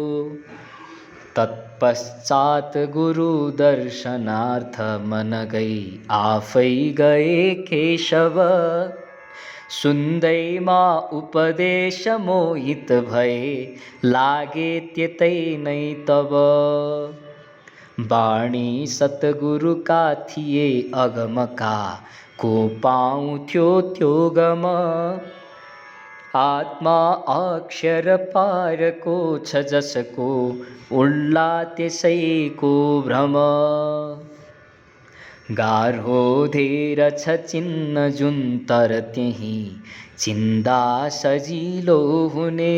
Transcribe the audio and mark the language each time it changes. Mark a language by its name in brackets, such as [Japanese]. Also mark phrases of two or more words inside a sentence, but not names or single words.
[Nepali] तत्पश्चात गुरु दर्शनार्थ मन गई आफै गए केशव। सुन्दैमा उपदेश मोहित भए, लागे त्यतै नै तब। बाणी सतगुरु का थिए अगम का, को पाउँथ्यो त्यो गम। आत्मा अक्षर पारको छ जसको, उड्ला त्यसैको भ्रम। गाह्रो धेर छ चिन्न जुन तर त्यही, चिन्दा सजिलो हुने।